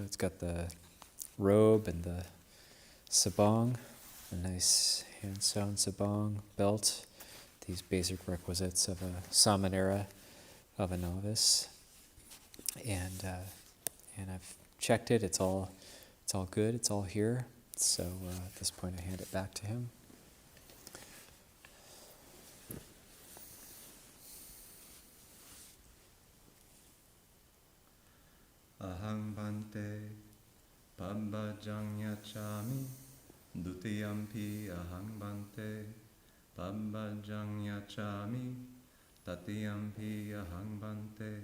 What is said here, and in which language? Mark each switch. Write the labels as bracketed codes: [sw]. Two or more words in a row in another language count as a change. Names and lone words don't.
[en] It's got the robe and the sabang, a nice hand-sewn sabang, belt, these basic requisites of a samanera, of a novice. And I've checked it, it's all good, it's all here. So at this point I hand it back to him. [pi] Ahang bhante, pambajang yachami, Dutiyampi ahang bhante, pambajang yachami, tatiyampi ahang bhante,